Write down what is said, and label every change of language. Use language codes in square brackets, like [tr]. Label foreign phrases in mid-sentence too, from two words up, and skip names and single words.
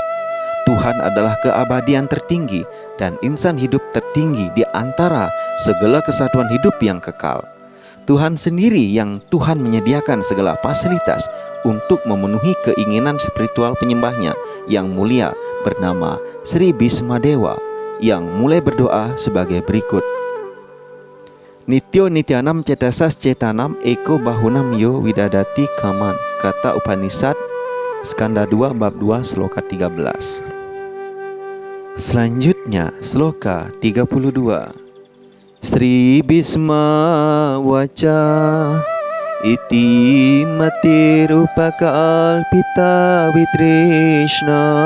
[id] Tuhan adalah keabadian tertinggi dan insan hidup tertinggi di antara segala kesatuan hidup yang kekal. Tuhan sendiri yang Tuhan menyediakan segala fasilitas untuk memenuhi keinginan spiritual penyembahnya yang mulia bernama Sri Bhisma Dewa yang mulai berdoa sebagai berikut. [sa] Nityo nityanam cetasas cetanam eko bahunam yo widadati kaman. [id] Kata Upanishad Skanda 2 bab 2 sloka 13. Selanjutnya sloka 32. [sa] Sri Bhisma waca iti matirupakaalpita vitrishna